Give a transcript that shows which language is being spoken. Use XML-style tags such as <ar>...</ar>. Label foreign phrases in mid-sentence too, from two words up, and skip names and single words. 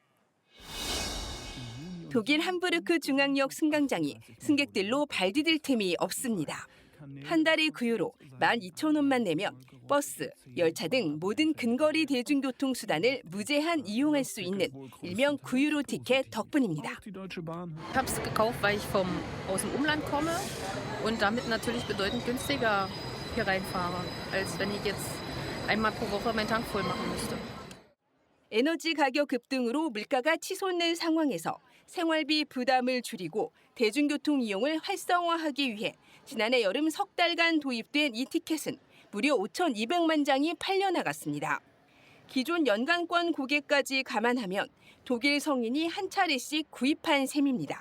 <ko>독일 함부르크 중앙역 승강장이 승객들로 발 디딜 틈이 없습니다. 한 달에 9유로 12,000원만 내면 버스, 열차 등 모든 근거리 대중교통 수단을 무제한 이용할 수 있는 일명 9유로 티켓 덕분입니다.</ko> <de>Ich habe es gekauft, weil ich aus dem Umland komme und damit natürlich bedeutend günstiger hier reinfahre, als wenn ich jetzt einmal pro Woche meinen Tank voll machen müsste.</de> <ko>에너지 가격 급등으로 물가가 치솟는 상황에서 생활비 부담을 줄이고 대중교통 이용을 활성화하기 위해 지난해 여름 석 달간 도입된 이 티켓은 무려 5,200만 장이 팔려나갔습니다. 기존 연간권 고객까지 감안하면 독일 성인이 한 차례씩 구입한 셈입니다.</ko>